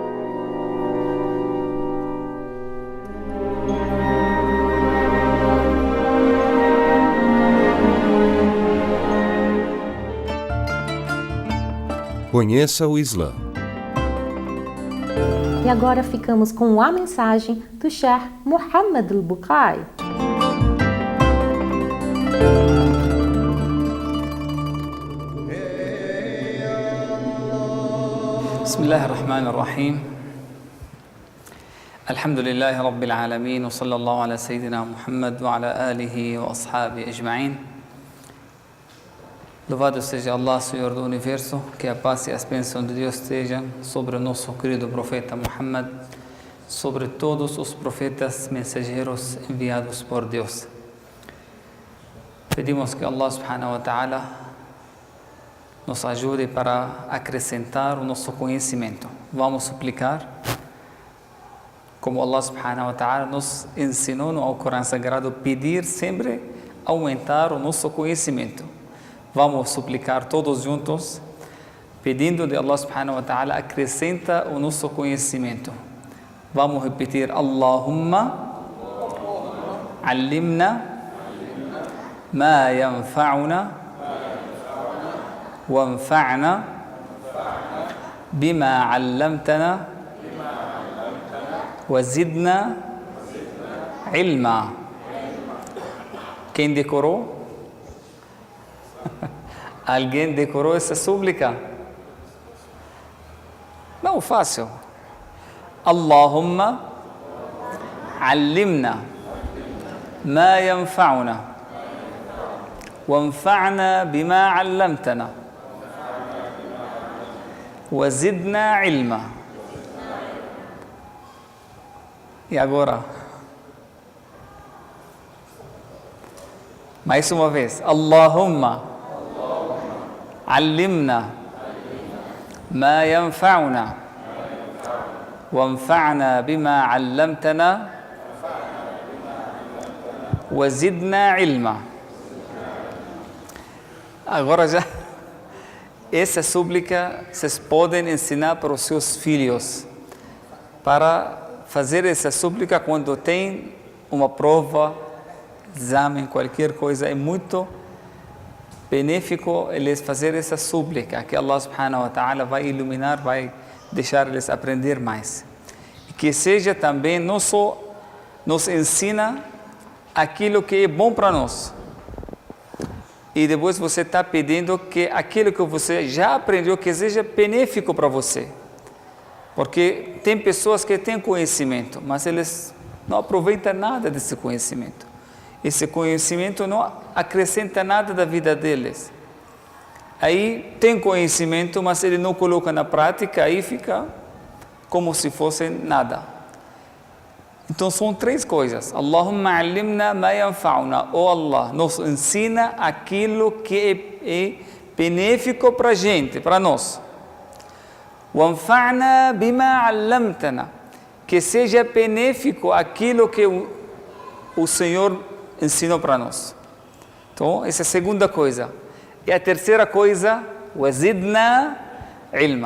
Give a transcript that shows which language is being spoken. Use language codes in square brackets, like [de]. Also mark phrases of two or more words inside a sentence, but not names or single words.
[pt] Conheça o Islã. E agora ficamos com a mensagem do Sheikh Muhammad al-Bukai. [ar] بسم الله الرحمن الرحيم الحمد لله رب العالمين وصلى الله على سيدنا محمد وعلى آله وأصحابه أجمعين. [pt] Louvado seja Allah, Senhor do Universo, que a paz e as bênçãos de Deus estejam sobre o nosso querido profeta Muhammad, sobre todos os profetas mensageiros enviados por Deus. Pedimos que [ar] الله سبحانه وتعالى [pt] nos ajude para acrescentar o nosso conhecimento. Vamos suplicar, como [ar] الله سبحانه وتعالى [pt] nos ensinou no Alcorão Sagrado, pedir sempre aumentar o nosso conhecimento. Vamos suplicar todos juntos, pedindo de [ar] الله سبحانه وتعالى, [pt] acrescenta o nosso conhecimento. Vamos repetir, [ar] اللهم علمنا ما ينفعنا وانفعنا بما علمتنا وزدنا علما. [pt] Quem decorou? Alguém decorou essa súplica? Não, fácil. [ar] اللهم علمنا ما ينفعنا وانفعنا بما علمتنا وزدنا علما. [pt] E agora? Mais uma vez. [ar] Allahumma علمنا ما ينفعنا وانفعنا بما علمتنا وزدنا علما. [pt] Agora já, essa súplica vocês podem ensinar para os seus filhos, para fazer essa súplica quando tem uma prova, exame, qualquer coisa. É muito benéfico eles fazer essa súplica, que [ar] الله سبحانه وتعالى [pt] vai iluminar, vai deixar eles aprender mais. E que seja também, não só nos ensina aquilo que é bom para nós, e depois você está pedindo que aquilo que você já aprendeu que seja benéfico para você. Porque tem pessoas que têm conhecimento, mas eles não aproveitam nada desse conhecimento. Esse conhecimento não acrescenta nada da vida deles. Aí tem conhecimento, mas ele não coloca na prática, aí fica como se fosse nada. Então são três coisas. [ar] اللهم علمنا ما ينفعنا. [pt] Oh Allah, nos ensina aquilo que é benéfico para a gente, para nós. [ar] وانفعنا بما علمتنا. [pt] Que seja benéfico aquilo que o Senhor ensinou para nós. Então, essa é a segunda coisa. E a terceira coisa, [ar] وزدنا علما.